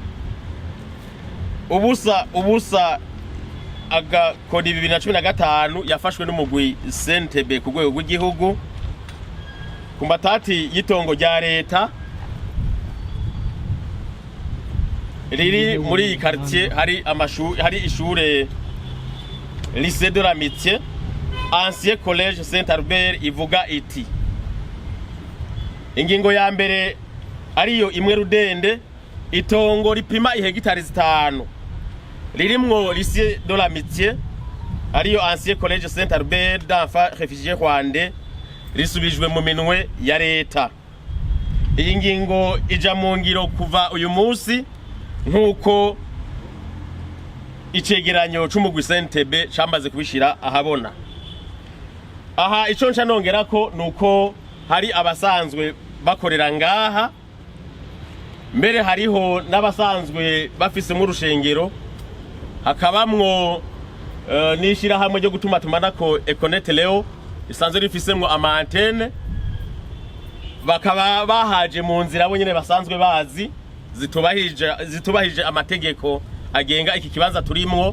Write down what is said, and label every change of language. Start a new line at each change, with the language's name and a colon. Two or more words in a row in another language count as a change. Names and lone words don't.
Rundi: ubusa agakodi 2015 yafashwe n'umugwi CNTB ku rwego rw'igihugu ku matati y'itongo rya leta riri muri iyi quartier. Hari ishure Lycée de l'Amitié, ancien collège Saint-Albert ivuga iti ingingo ya mbere ariyo imwe rudende itongo ripima ihegitari 5 ririmwo Lycée de l'Amitié ariyo ancien collège Saint-Albert
French: d'enfants réfugiés rwandais
Rundi: risubijwe mu minwe ya leta. Iyi ngingo ija mu ngiro kuva uyu munsi nkuko icegeranyo c'umugwi CNTB cyamaze kubishira ahabona. Aha ico nca nongera ko nuko hari abasanzwe bakorera ngaha, mbere hariho n'abasanzwe bafise mu rushengero, hakabamwo nishira hamwe ryo gutuma tumanako Econet Leo isanzwe rifisemwo ama antenne, bakaba bahaje mu nzira bo nyene basanzwe bazi zitubahije amategeko agenga iki kibanza turimwo.